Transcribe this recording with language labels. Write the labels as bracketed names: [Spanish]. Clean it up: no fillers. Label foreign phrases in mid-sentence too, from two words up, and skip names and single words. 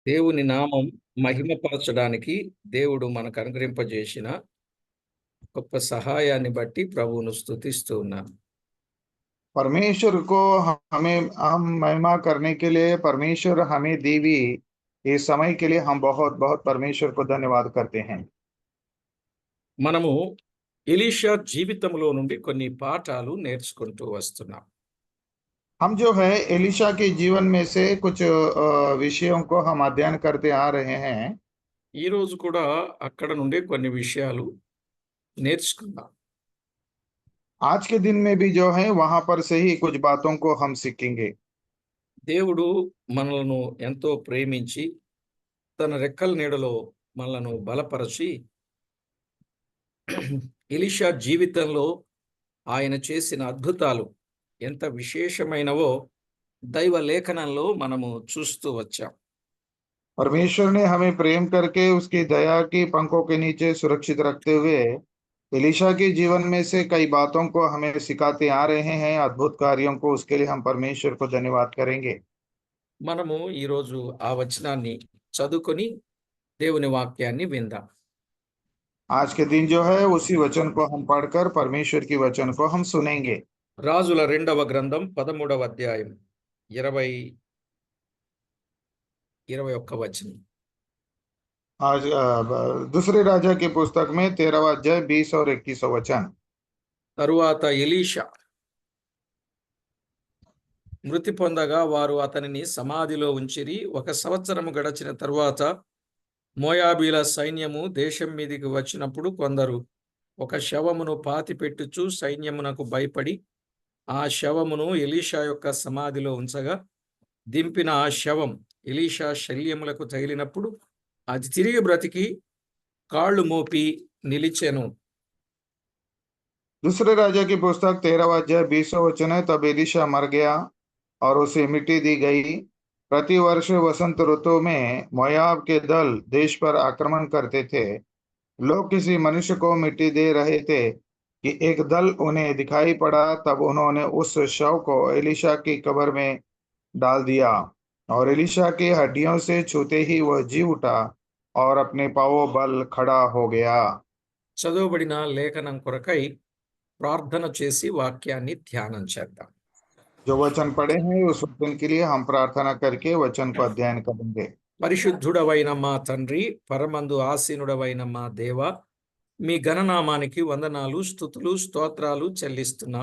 [Telugu] దేవుని నామం మహిమపరచడానికి దేవుడు మనకు అనుగ్రహింపజేసిన గొప్ప సహాయాన్ని బట్టి ప్రభువును స్తుతిస్తూ ఉన్నాను. [Hindi] परमेश्वर को हम महिमा करने के लिए परमेश्वर हमें दी हुई इस समय के लिए हम बहुत बहुत परमेश्वर को धन्यवाद करते हैं। [Telugu] మనము ఎలీషా జీవితంలో నుండి కొన్ని పాఠాలు నేర్చుకుంటూ వస్తున్నాం. [Hindi] हम जो है एलिशा के जीवन में से कुछ विषयों को हम अध्ययन करते आ रहे हैं। [Telugu] ఈ రోజు కూడా అక్కడ నుండి కొన్ని విషయాలు నేర్చుకుందాం. [Hindi] आज के दिन में भी जो है वहां पर से ही कुछ बातों को हम सीखेंगे। [Telugu] దేవుడు మనలను ఎంతో ప్రేమించి తన రెక్కల నీడలో మనలను బలపరచి ఎలీషా జీవితంలో ఆయన చేసిన అద్భుతాలు ఎంత విశేషమైనవో దైవ లేఖనంలో మనము చూస్తూ వచ్చాం. [Hindi] परमेश्वर ने हमें प्रेम करके उसकी दया की पंखों के नीचे सुरक्षित रखते हुए एलिशा के जीवन में से कई बातों को हमें सिखाते आ रहे हैं, अद्भुत कार्यों को। उसके लिए हम परमेश्वर को धन्यवाद करेंगे। [Telugu] మనము ఈరోజు ఆ వచనాన్ని చదువుకొని దేవుని వాక్యాన్ని విందాం. [Hindi] आज के दिन जो है उसी वचन को हम पढ़कर परमेश्वर की वचन को हम सुनेंगे। [Telugu] రాజుల రెండవ గ్రంథం 13వ అధ్యాయం 21 వచనం. [Hindi] आज दूसरे राजा की पुस्तक में 13वां अध्याय 20 और 21 वचन। [Telugu] తరువాత ఎలీషా మృతి పొందగా వారు అతనిని సమాధిలో ఉంచిరి. 1 సంవత్సరము గడచిన తరువాత మోయాబీల సైన్యము దేశం మీదికి వచ్చినప్పుడు కొందరు ఒక శవమును పాతిపెట్టుచు సైన్యమునకు భయపడి ఆ శవమును ఎలీషా యొక్క సమాధిలో ఉంచగా దింపిన ఆ శవం ఎలీషా శల్యములకు తగిలినప్పుడు అది తిరిగి బ్రతికి కాళ్ళు మోపి నిలిచెను. [Hindi] दूसरे राजा की पुस्तक 13वां अध्याय 20 वचन है। तब एलिशा मर गया और उसे मिट्टी दी गई। प्रतिवर्ष वसंत ऋतु में मोयाब के दल देश पर आक्रमण करते थे। लोग किसी मनुष्य को मिट्टी दे रहे थे कि एक दल उन्हें दिखाई पड़ा। तब उन्होंने उस शव को एलिशा की कब्र में डाल दिया और एलिशा की हड्डियों से छूते ही वह जी उठा और अपने पांवों बल खड़ा हो गया। [Telugu] చదువుబడిన లేఖనం కొరకై ప్రార్థన చేసి వాక్యాన్ని ధ్యానం చేద్దాం. [Hindi] जो वचन पढ़े हैं उस वचन के लिए हम प्रार्थना करके वचन को अध्ययन करेंगे। [Telugu] పరిశుద్ధుడవైన మా తండ్రి, పరమందు ఆసీనుడవైన మా దేవ, మీ ఘననామానికి వందనాలు, స్తుతులు, స్తోత్రాలు చెల్లిస్తున్నాం.